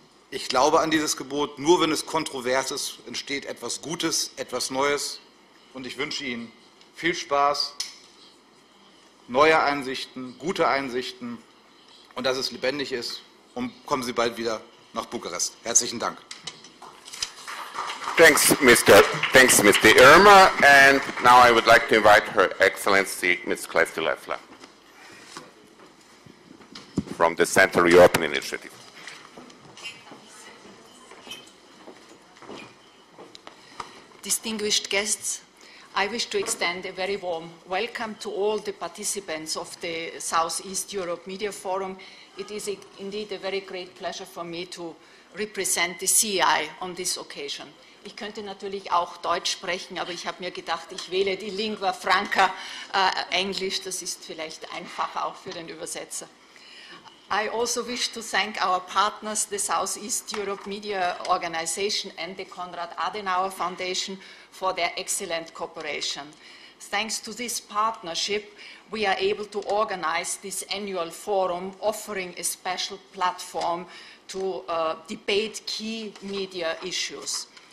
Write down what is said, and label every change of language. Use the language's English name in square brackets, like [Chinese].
[German] Ich glaube an dieses Gebot. Nur wenn es kontrovers ist, entsteht etwas Gutes, etwas Neues. Und ich wünsche Ihnen viel Spaß, neue Einsichten, gute Einsichten und dass es lebendig ist. Und kommen Sie bald wieder nach Bukarest. Herzlichen Dank. [English] Thanks, Mr. Irma. And now I would like to invite Her Excellency, Ms. Klesti Leffler, from the Central European Initiative. Distinguished guests, I wish to extend a very warm welcome to all the participants of the Southeast Europe Media Forum. It is indeed a very great pleasure for me to represent the CEI on this occasion. [German] Ich könnte natürlich auch Deutsch sprechen, aber ich habe mir gedacht, ich wähle die Lingua Franca Englisch, das ist vielleicht einfacher auch für den Übersetzer. [English] I also wish to thank our partners, the Southeast Europe Media Organization and the Konrad Adenauer Foundation, for their excellent cooperation. Thanks to this partnership, we are able to organize this annual forum, offering a special platform to debate key media issues.